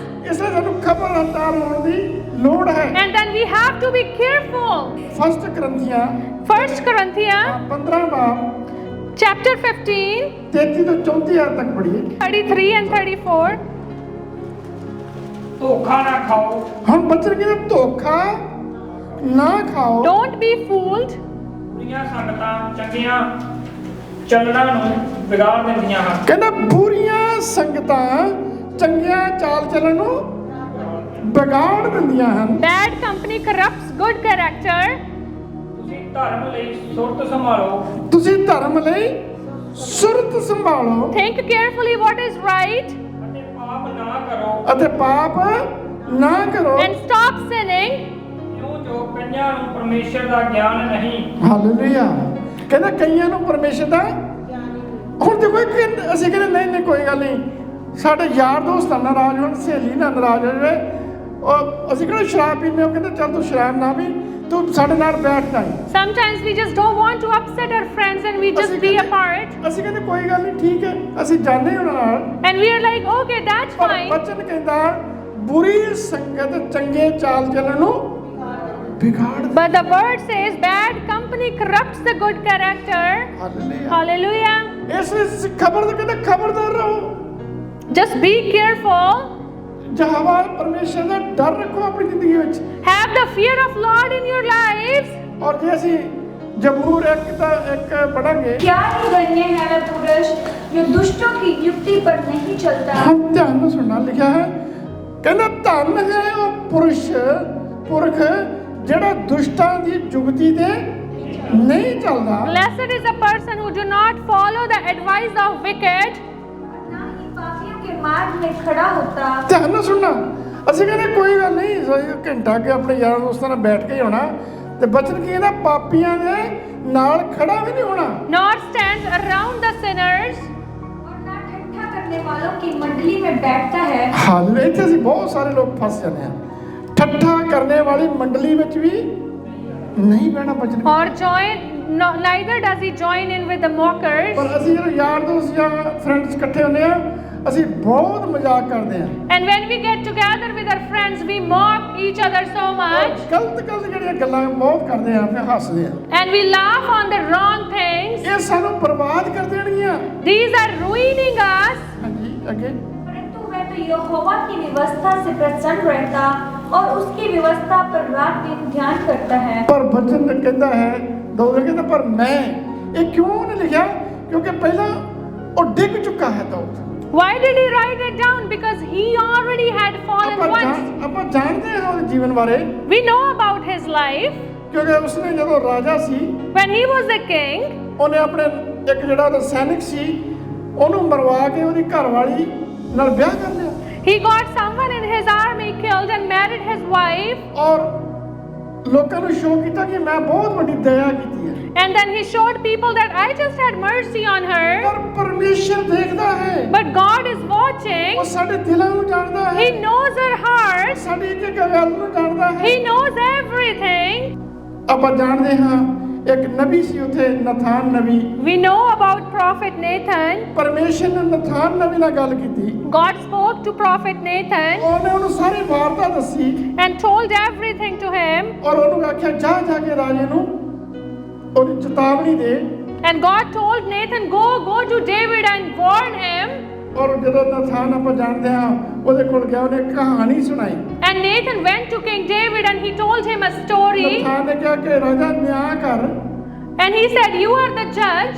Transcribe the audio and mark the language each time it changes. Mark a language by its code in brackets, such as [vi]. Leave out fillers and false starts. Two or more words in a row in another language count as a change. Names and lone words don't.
[pa] ਇਸ ਲਈ ਸਾਨੂੰ ਖਬਰਦਾਰ ਹੋਣ ਦੀ ਲੋੜ ਹੈ। [en] And then we have to be careful. [pa] 1 ਕਰੰਥੀਆਂ [en] 1 Corinthians [pa] 15 ਬਾਬ [en] chapter 15, [pa] 33 ਤੋਂ 34 ਆਇਤ ਤੱਕ ਪੜ੍ਹੀਏ। [en] 33 and 34. [pa] ਧੋਖਾ ਨਾ ਖਾਓ, ਹੁਣ ਬੱਚੇ ਕਹਿੰਦੇ ਧੋਖਾ ਨਾ ਖਾਓ। [en] Don't be fooled. [pa] ਬੁਰੀਆਂ ਸੰਗਤਾਂ ਚੰਗੀਆਂ ਚੱਲਣਾ ਨੂੰ ਵਿਗਾੜ ਦਿੰਦੀਆਂ ਹਨ। ਕਹਿੰਦਾ ਬੁਰੀਆਂ ਸੰਗਤਾਂ ਚੰਗੀਆਂ ਚਾਲ ਚੱਲਣ ਨੂੰ ਵਿਗਾੜ ਦਿੰਦੀਆਂ ਹਨ। [en] Bad company corrupts good character. [pa] ਤੁਸੀਂ ਧਰਮ ਲਈ ਸੁਰਤ ਸੰਭਾਲੋ, ਤੁਸੀਂ ਧਰਮ ਲਈ ਸੁਰਤ ਸੰਭਾਲੋ [en] Think carefully what is right [pa] ਅਤੇ ਪਾਪ ਨਾ ਕਰੋ, ਅਤੇ ਪਾਪ ਨਾ ਕਰੋ। [en] and stop sinning. [pa] ਕਿਉਂ ਜੋ ਕਈਆਂ ਨੂੰ ਪਰਮੇਸ਼ਰ ਦਾ ਗਿਆਨ ਨਹੀਂ। ਹਾਲੇਲੂਇਆ। ਕਹਿੰਦਾ ਕਈਆਂ ਨੂੰ ਪਰਮੇਸ਼ਰ ਦਾ ਹੁਣ ਦੇਖੋ ਅਸੀਂ ਕਹਿੰਦੇ ਨਹੀਂ ਕੋਈ ਗੱਲ ਨਹੀਂ, ਸਾਡੇ ਯਾਰ ਦੋਸਤ ਨਾਲ ਨਾਰਾਜ਼ ਹੋਣ, ਸਹੇਲੀ ਨਾਲ ਨਾਰਾਜ਼ ਹੋ ਜਾਵੇ, ਉਹ ਅਸੀਂ ਕਹਿੰਦੇ ਸ਼ਰਾਬ ਪੀਂਦੇ, ਉਹ ਕਹਿੰਦੇ ਚੱਲ ਤੂੰ ਸ਼ਰਾਬ ਨਾ ਪੀ, ਤੂੰ ਸਾਡੇ ਨਾਲ ਬੈਠ ਜਾ। [en] Sometimes we just don't want to upset our friends and we just be apart. [pa] ਅਸੀਂ ਕਹਿੰਦੇ ਕੋਈ ਗੱਲ ਨਹੀਂ, ਠੀਕ ਹੈ, ਅਸੀਂ ਜਾਂਦੇ ਉਹਨਾਂ ਨਾਲ, [en] And we are like, okay, that's [pa] ਪਰ [en] fine. [pa] ਬਚਨ ਕਹਿੰਦਾ ਬੁਰੀ ਸੰਗਤ ਚੰਗੇ ਚਾਲ ਚੱਲਣ ਨੂੰ ਵਿਗਾੜ ਦੇ। [en] But the word says bad company corrupts the good character. [pa] ਹਾਲੇਲੂਇਆ। [en] Hallelujah. [pa] ਇਸ ਖਬਰ ਦਾ ਕਹਿੰਦਾ ਖਬਰਦਾਰ ਰਹੋ। [en] Just be careful. [pa] ਯਹੋਵਾ ਪਰਮੇਸ਼ਰ ਦਾ ਡਰ ਰੱਖੋ ਆਪਣੀ ਜ਼ਿੰਦਗੀ ਵਿੱਚ। [en] Have the fear of Lord in your lives. [pa] ਔਰ ਜੇ ਅਸੀਂ ਜ਼ਬੂਰ ਇੱਕ ਪੜਾਂਗੇ, [hi] क्या ही धन्य है वह पुरुष जो दुष्टों की युक्ति पर नहीं चलता। [pa] हम ਧਿਆਨ ਨਾਲ ਸੁਣਨਾ ਲਿਖਿਆ ਹੈ, ਕਹਿੰਦਾ ਧੰਨ ਹੈ ਉਹ ਪੁਰਖ ਜਿਹੜਾ ਦੁਸ਼ਟਾਂ ਦੀ ਜੁਗਤੀ ਤੇ ਨਹੀਂ ਚੱਲਦਾ। [en] Blessed is the person who do not follow the advice of wicked. [hi] ना ही पापियों के मार्ग में खड़ा होता। [pa] ਧਿਆਨ ਨਾਲ ਸੁਣਨਾ। ਅਸੀਂ ਕਹਿੰਦੇ ਕੋਈ ਗੱਲ ਨਹੀਂ, ਘੰਟਾ ਕੇ ਆਪਣੇ ਯਾਰਾਂ ਦੋਸਤਾਂ ਨਾਲ ਬੈਠ ਕੇ ਹੀ ਹੋਣਾ, ਤੇ ਬਚਨ ਕੀ ਕਹਿੰਦਾ ਪਾਪੀਆਂ ਦੇ ਨਾਲ ਖੜਾ ਵੀ ਨਹੀਂ ਹੋਣਾ। [en] Nor stands around the sinners. [hi] और ना ठट्ठा करने वालों की मंडली में बैठता है। [pa] ਹਾਲੇ ਇੱਥੇ ਅਸੀਂ ਬਹੁਤ ਸਾਰੇ ਲੋਕ ਫਸ ਜਾਂਦੇ ਆ, ਠੱਠਾ ਕਰਨੇ ਵਾਲੀ ਮੰਡਲੀ ਵਿੱਚ ਵੀ ਨਹੀਂ ਬਹਿਣਾ ਬਚਨ। [en] Or neither does he join in with the mockers. [pa] ਪਰ ਅਸੀਂ ਜਦੋਂ ਯਾਰ ਦੋਸਤ ਜਾਂ ਫਰੈਂਡਸ ਇਕੱਠੇ ਹੁੰਦੇ ਆ, ਅਸੀਂ ਬਹੁਤ ਮਜ਼ਾਕ ਕਰਦੇ ਆ। [en] And when we get together with our friends, we mock each other so much. [pa] ਗਲਤ ਜਿਹੜੀਆਂ ਗੱਲਾਂ ਬਹੁਤ ਕਰਦੇ ਆ, ਫਿਰ ਹੱਸਦੇ ਆ। [en] And we laugh on the wrong things. [pa] ਇਹ ਸਾਨੂੰ ਬਰਬਾਦ ਕਰ ਦੇਣਗੀਆਂ। [en] These are ruining us. [pa] ਹਾਂਜੀ ਅੱਗੇ। [hi] परंतु वह तो यहोवा की व्यवस्था से प्रसन्न रहता और उसकी व्यवस्था पर रात दिन ध्यान करता है। [pa] ਪਰ ਬਚਨ ਕਹਿੰਦਾ ਹੈ, ਦੋਵੇਂ ਕਹਿੰਦਾ ਪਰ ਮੈਂ, ਇਹ ਕਿਉਂ ਨਹੀਂ ਲਿਖਿਆ? ਕਿਉਂਕਿ ਪਹਿਲਾਂ ਉਹ ਡਿੱਗ ਚੁੱਕਾ ਹੈ ਦਾਊਦ। [en] Why did he write it down? Because he already had fallen once. [pa] ਆਪਾਂ ਜਾਣਦੇ ਹਾਂ ਉਹਦੇ ਜੀਵਨ ਬਾਰੇ, [en] We know about his life. [pa] ਕਿਉਂਕਿ ਉਸਨੇ ਜਦੋਂ ਰਾਜਾ ਸੀ, [en] When he was a king, [pa] ਉਹਨੇ ਆਪਣੇ ਇੱਕ ਜਿਹੜਾ ਉਹਦਾ ਸੈਨਿਕ ਸੀ, ਉਹਨੂੰ ਮਰਵਾ ਕੇ ਉਹਦੀ ਘਰਵਾਲੀ ਨਾਲ ਵਿਆਹ ਕਰ ਲਿਆ। [en] he got someone in his army killed and married his wife. [pa] ਔਰ ਲੋਕਾਂ ਨੂੰ ਸ਼ੋਅ ਕੀਤਾ ਕਿ ਮੈਂ ਬਹੁਤ ਵੱਡੀ ਦਇਆ ਕੀਤੀ ਹੈ। [en] And then he showed people that I just had mercy on her. [pa] ਪਰ ਪਰਮੇਸ਼ਰ ਦੇਖਦਾ ਹੈ, [en] But God is watching. [pa] ਉਹ ਸਾਡੇ ਦਿਲਾਂ ਨੂੰ ਜਾਣਦਾ ਹੈ, [en] He knows our hearts. [pa] ਸਾਡੀ ਇੱਕ ਇੱਕ ਗੱਲ ਨੂੰ ਜਾਣਦਾ ਹੈ। [en] He knows everything. [pa] ਆਪਾਂ ਜਾਣਦੇ ਹਾਂ ਇੱਕ ਨਬੀ ਸੀ ਉੱਥੇ, ਨਥਾਨ ਨਬੀ। [en] We know about Prophet Nathan. [pa] ਪਰਮੇਸ਼ਰ ਨੇ ਨਥਾਨ ਨਬੀ ਨਾਲ ਗੱਲ ਕੀਤੀ, [en] God spoke to Prophet Nathan [pa] ਉਹਨੇ ਉਹਨੂੰ ਸਾਰੀ ਵਾਰਤਾ ਦੱਸੀ, [en] and told everything to him. [pa] ਔਰ ਉਹਨੂੰ ਆਖਿਆ ਜਾ ਕੇ ਰਾਜੇ ਨੂੰ ਉਹਦੀ ਚੇਤਾਵਨੀ ਦੇ। [en] And God told Nathan, go to David and warn him. [pa] ਔਰ ਜਦੋਂ ਨਥਾਨ ਆਪਾਂ ਜਾਣਦੇ ਹਾਂ ਉਹਦੇ ਕੋਲ ਗਿਆ, ਉਹਨੇ ਕਹਾਣੀ ਸੁਣਾਈ। [en] And Nathan went to King David and he told him a story. [pa] ਨਥਾਨ ਨੇ ਕਿਹਾ ਕਿ ਰਾਜਾ ਨਿਆਂ ਕਰ। [en] And he said, you are the judge.